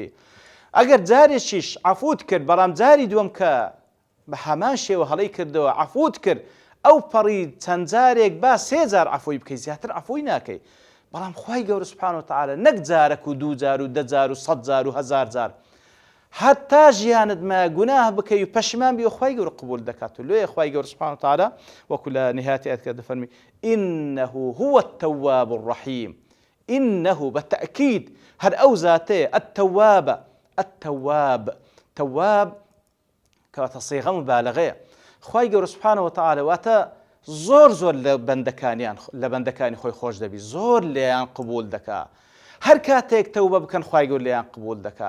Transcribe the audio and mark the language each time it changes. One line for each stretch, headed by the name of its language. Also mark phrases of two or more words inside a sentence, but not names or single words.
Central Kurdish: ئەگەر جارێکیش عەفوت کرد بەڵام جاری دووەم کە بە هەمان شێوە هەڵەی کردەوە عەفوت کرد ئەو پەڕی چەند جارێک با سێ جار عەفوی بکەی زیاتر عەفوی ناکەی. بەڵام خوای گەورە
Arabic: سوبحانەه وتعالە
Central Kurdish: نەک جارێک و دوو جار و دە جار و سەد جار و هەزار جار حتا ژیانت ما گوناه بکەی و پەشیمان بی و خوای گەورە قبول دەکات. و لێیە خوای گەورە
Arabic: سوبحانەه وتعالە
Central Kurdish: وەکو لە نهایەتی ئاەتەکە دەفەرمی
Arabic: إنه هو التواب الرحيم. إنه بالتأكيد
Central Kurdish: هەر ئەو زاتەیە التواب کەواتە صیغە مبالغەیە. خوای گەورە
Arabic: سوبحانەه وتعالە
Central Kurdish: واتە زۆر لە بەندەکانی خۆی خۆش دەبی زۆر لێیان قبول دەکا. هەر کاتێک تەوبە بکەن خوای گەورە لێیان قبول دەکا.